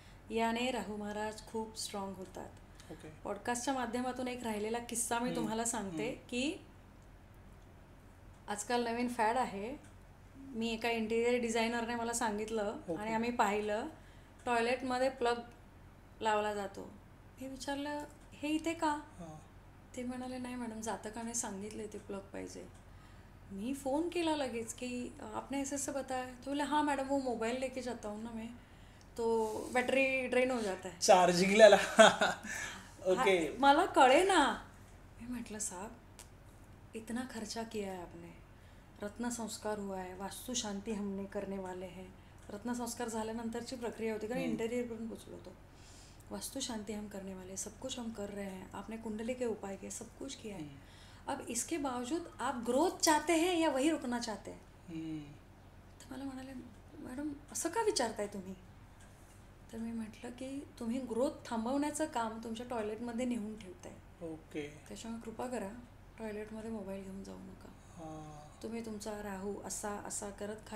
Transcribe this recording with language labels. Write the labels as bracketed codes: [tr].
[mr] याने राहू महाराज खूप स्ट्रॉंग होतात. पॉडकास्टच्या माध्यमातून एक राहिलेला किस्सा मी तुम्हाला सांगते की आजकाल नवीन फॅड आहे. मी एका इंटिरियर डिझायनरने मला सांगितलं आणि आम्ही पाहिलं, टॉयलेटमध्ये प्लग लावला जातो. मी विचारलं हे इथे का, ते म्हणाले नाही मॅडम जातकाने सांगितले ते प्लग पाहिजे. [hi] मी फ़ोन किया लगेच कि आपने ऐसे बताया. तो बोले हाँ मैडम वो मोबाइल लेके जाता हूँ ना मैं, तो बैटरी ड्रेन हो जाता है. [mr] चार्जिंगला. ओके. मला कळे ना. [hi] मैं म्हटलं साहब इतना खर्चा किया है आपने, रत्न संस्कार हुआ है, वास्तु शांति हमने करने वाले हैं. [mr] रत्न संस्कार झाल्यानंतरची प्रक्रिया होती कारण इंटेरियर पण पोचलो तो. [hi] वास्तु शांति हम करने वाले, सब कुछ हम कर रहे हैं, आपने कुंडली के उपाय किए, सब कुछ किया है. अब इसके बावजूद आप ग्रोथ चाहते हैं या वही रुकना चाहते हैं. [mr] तर मला म्हणाले मॅडम असं का विचारताय तुम्ही. तर मी म्हटलं की तुम्ही ग्रोथ थांबवण्याचं काम तुमच्या टॉयलेटमध्ये नेऊन ठेवताय. ओके. त्याच्यामुळे कृपा करा टॉयलेटमध्ये मोबाईल घेऊन जाऊ नका. तुम्ही तुमचा राहू असा असा करत खाली.